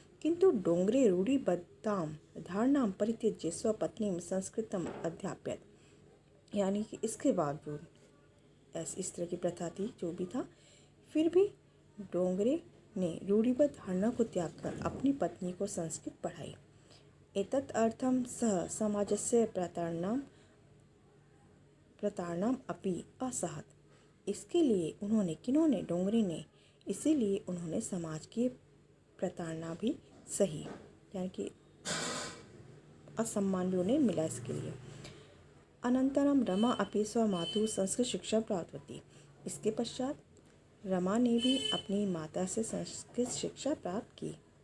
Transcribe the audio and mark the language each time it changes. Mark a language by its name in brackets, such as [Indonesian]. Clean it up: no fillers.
[Sanskrit] किंतु डोंगरे रूढ़िबद्धां धारणां परित्यज्य स्वपत्नीं संस्कृतम् अध्यापयत्। [Hindi] यानी कि इसके बावजूद ऐसी इस तरह की प्रथा थी, जो भी था, फिर भी डोंगरे ने रूढ़िबद्ध धारणा को त्याग कर अपनी पत्नी को संस्कृत पढ़ाई। [Sanskrit] एतत् अर्थं सः समाजस्य प्रताड़नाम् अपि असहत्। [Hindi] इसके लिए उन्होंने, किन्होंने, डोंगरे ने, इसीलिए उन्होंने समाज की प्रताड़ना भी सही, यानी कि असम्मान भी उन्हें मिला इसके लिए। [Sanskrit] अनंतरम रमा अपि स्वमातुः संस्कृत शिक्षा प्राप्तवती। [Hindi] इसके पश्चात रमा ने भी अपनी माता से संस्कृत शिक्षा प्राप्त की।